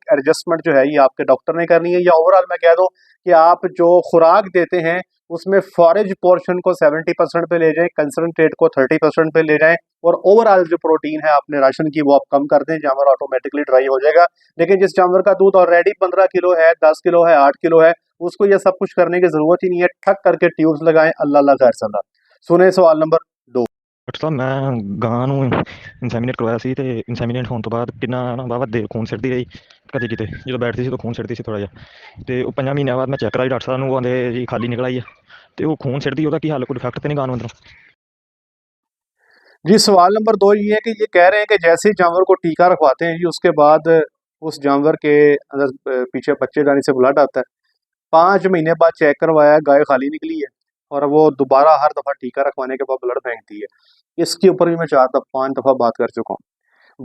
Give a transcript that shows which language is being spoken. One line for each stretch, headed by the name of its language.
Hindi: ये एडजस्टमेंट जो है ये आपके डॉक्टर ने करनी है। या ओवरऑल मैं कह दूं कि आप जो खुराक देते हैं उसमें फॉरेज पोर्शन को 70% पे ले जाएं, कंसनट्रेट को 30% पे ले जाएं, और ओवरऑल जो प्रोटीन है अपने राशन की वो आप कम कर दें, जानवर ऑटोमेटिकली ड्राई हो जाएगा। लेकिन जिस जानवर का दूध ऑलरेडी 15 किलो है, 10 किलो है, 8 किलो है, उसको ये सब कुछ करने की जरूरत ही नहीं है। ठक करके ट्यूब्स लगाएं, अल्लाह अल्लाह खैर सल्ला। सुने सवाल नंबर 2।
Punjabi: ਡਾਕਟਰ ਸਾਹਿਬ, ਮੈਂ ਗਾਂ ਨੂੰ ਇਨਸੈਮੀਨੇਟ ਕਰਵਾਇਆ ਸੀ ਤੇ ਇਨਸੈਮੀਨੇਟ ਹੋਣ ਤੋਂ ਬਾਅਦ ਕਿੰਨਾ ਨਾ ਵਾਹਵਾ ਦੇਰ ਖੂਨ ਸਿੱਟਦੀ ਰਹੀ। ਕਦੇ ਕਿਤੇ ਜਦੋਂ ਬੈਠਦੀ ਸੀ ਤਾਂ ਖੂਨ ਸਿੱਟਦੀ ਸੀ ਥੋੜਾ ਜਿਹਾ, ਤੇ ਉਹ 5 ਮਹੀਨਿਆਂ ਬਾਅਦ ਮੈਂ ਚੈੱਕ ਕਰਾਈ ਡਾਕਟਰ ਸਾਹਿਬ ਨੂੰ, ਉਹ ਕਹਿੰਦੇ ਜੀ ਖਾਲੀ ਨਿਕਲ ਆਈ ਹੈ। ਤੇ ਉਹ ਖੂਨ ਸਿੱਟਦੀ, ਉਹਦਾ ਕੀ ਹੱਲ? ਕੋਈ ਡਿਫੈਕਟ ਤੇ नहीं ਗਾਂ ਨੂੰ ਅੰਦਰੋਂ?
Hindi: जी सवाल नंबर 2 ये है कि ये कह रहे हैं कि जैसे ही जानवर को टीका रखवाते हैं जी, उसके बाद उस जानवर के अंदर पीछे बच्चेदानी से ब्लड आता है। 5 महीने बाद चेक करवाया, गाय खाली निकली है। और वो दोबारा हर दफ़ा टीका रखवाने के बाद ब्लड फेंकती है। इसके ऊपर भी मैं 4-5 दफ़ा बात कर चुका हूँ।